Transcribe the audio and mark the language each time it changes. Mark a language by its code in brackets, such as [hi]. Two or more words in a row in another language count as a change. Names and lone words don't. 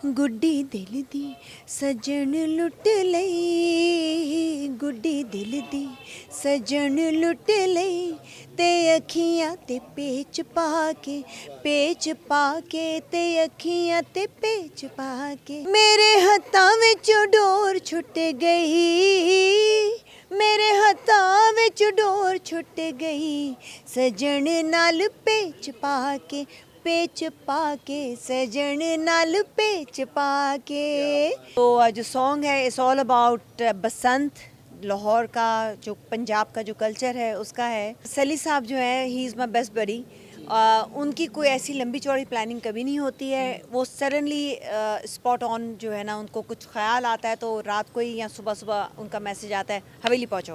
[pa] ਗੁੱਡੀ ਦਿਲ ਦੀ ਸਜਣ ਲੁੱਟ ਲਈ, ਗੁੱਡੀ ਦਿਲ ਦੀ ਸਜਣ ਲੁੱਟ ਲਈ, ਤੇ ਅੱਖੀਆਂ ਤੇ ਪੇਚ ਪਾਕੇ, ਪੇਚ ਪਾਕੇ, ਤੇ ਅੱਖੀਆਂ ਤੇ ਪੇਚ ਪਾਕੇ, ਮੇਰੇ ਹੱਥਾਂ ਵਿਚੋਂ ਡੋਰ ਛੁੱਟ ਗਈ, ਮੇਰੇ ਹੱਥਾਂ ਵਿਚ ਡੋਰ ਛੁੱਟ ਗਈ, ਸਜਣ ਨਾਲ ਪੇਚ ਪਾਕੇ, ਪੇਚ ਪਾਕੇ, ਸਜਣ ਨਾਲ ਪੇਚ ਪਾਕੇ। [hi] तो जो सॉन्ग है [en] it's all about [hi] बसंत, लाहौर का जो पंजाब का जो कल्चर है उसका है। सली साहब जो है [en] he is my best buddy. [hi] उनकी कोई ऐसी लंबी चौड़ी प्लानिंग कभी नहीं होती है, वो [en] suddenly spot on [hi] जो है ना, उनको कुछ ख्याल आता है तो रात को ही या सुबह सुबह उनका मैसेज आता है हवेली पहुंचो।